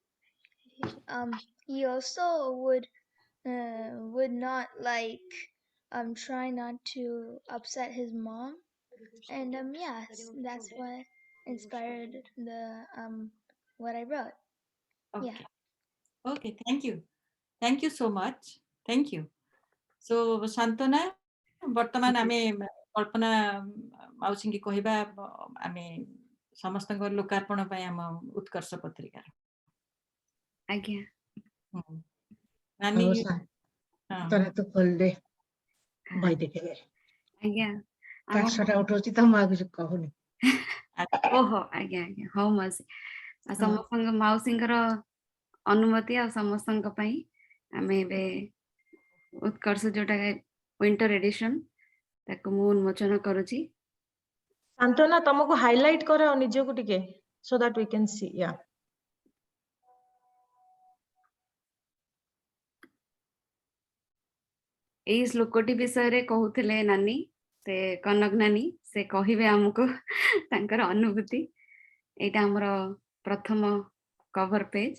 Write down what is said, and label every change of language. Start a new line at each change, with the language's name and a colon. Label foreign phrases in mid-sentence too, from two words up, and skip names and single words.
English: He also would would not try not to upset his mom, and that's what inspired the what I wrote. Yeah. Okay, thank you so much, thank you. So Shantana,
Odia: ବର୍ତ୍ତମାନ ଆମେ କଳ୍ପନା ମାଉସୀଙ୍କୁ କହିବା ଆମେ ସମସ୍ତଙ୍କ ଲୋକାର୍ପଣ ପାଇଁ ଆମ ଉତ୍କର୍ଷ ପତ୍ରିକାର। ଆଜ୍ଞା ନାନୀ ତୋର ତ ଖୋଲ ଦେ ଭାଇ ଦେଖିବେ ଆଜ୍ଞା କାଶଟା ଉଠଉଛି ତ ମୁଁ ଆଉ କିଛି କହୁନି। ଓହୋ ଆଜ୍ଞା ଆଜ୍ଞା ହଉ ମାଉସୀ ସମସ୍ତଙ୍କ ମାଉସୀଙ୍କର ଅନୁମତି ଆଉ ସମସ୍ତଙ୍କ ପାଇଁ ଆମେ ଏବେ ଉତ୍କର୍ଷ ଯୋଉଟା
English: winter edition
Odia: ତାକୁ ମୁଁ ଉନ୍ମୋଚନ କରୁଛି। ସାନ୍ତନା ତମକୁ ହାଇଲାଇଟ କର ନିଜକୁ ଟିକେ
English: so that we can see. Yeah.
Odia: ଏଇ ଶ୍ଲୋକଟି ବିଷୟରେ କହୁଥିଲେ ନାନୀ, ସେ କନକ ନାନୀ, ସେ କହିବେ ଆମକୁ ତାଙ୍କର ଅନୁଭୂତି। ଏଇଟା ଆମର ପ୍ରଥମ
English: cover page.